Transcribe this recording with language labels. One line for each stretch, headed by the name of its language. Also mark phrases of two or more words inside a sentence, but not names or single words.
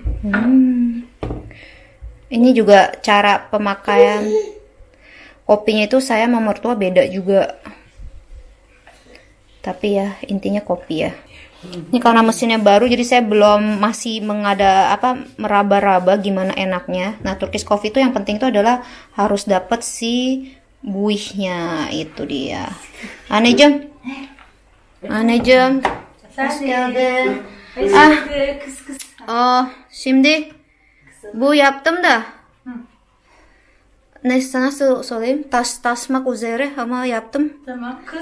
Indonesian: Ini juga cara pemakaian kopinya itu saya sama mertua beda juga. Tapi ya intinya kopi ya. Ini karena mesinnya baru jadi saya masih meraba-raba gimana enaknya. Nah,
English: Turkish coffee
Indonesian: itu yang penting itu adalah harus dapat si buihnya, itu dia.
Turkish: Anneciğim. Hoş geldin. Şimdi bu yaptım da. Neyse nasıl söyleyeyim? Tasmak üzere ama yaptım. Tamam kız.